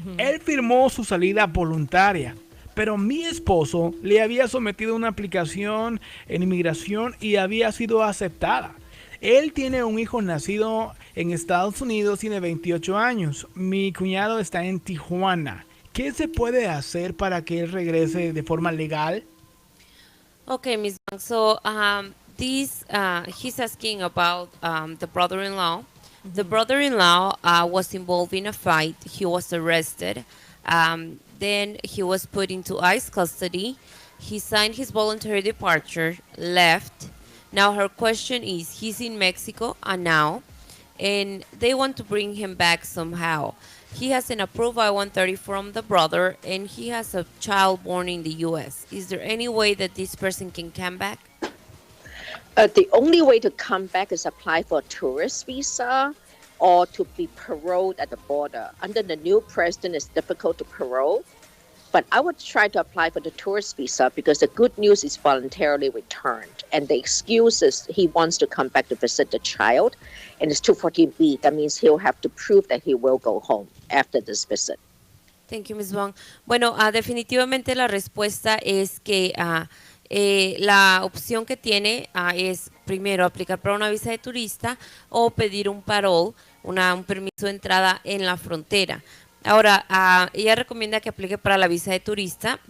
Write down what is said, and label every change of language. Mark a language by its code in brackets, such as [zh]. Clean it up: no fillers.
[es] Él firmó su salida voluntaria, pero mi esposo le había sometido una aplicación en inmigración y había sido aceptada. Él tiene un hijo nacido en Estados Unidos, tiene 28 años. Mi cuñado está en Tijuana. ¿Qué se puede hacer para que él regrese de forma legal? [en] Okay, Ms. Wang, so he's asking about the brother-in-law. The brother-in-law was involved in a fight. He was arrested. Then he was put into ICE custody. He signed his voluntary departure, left. Now her question is, he's in Mexico now, and they want to bring him back somehow. He has an approved I-130 from the brother, and he has a child born in the U.S. Is there any way that this person can come back? The only way to come back is apply for a tourist visa or to be paroled at the border. Under the new president, it's difficult to parole. But I would try to apply for the tourist visa because the good news is voluntarily returned. And the excuse is he wants to come back to visit the child. And it's 214B. That means he'll have to prove that he will go home after this visit. Thank you, Ms. Wong. [es] Bueno, definitivamente la respuesta es que la opción que tiene es primero aplicar para una visa de turista o pedir un parole, un permiso de entrada en la frontera. Ahora, ella recomienda que aplique para la visa de turista.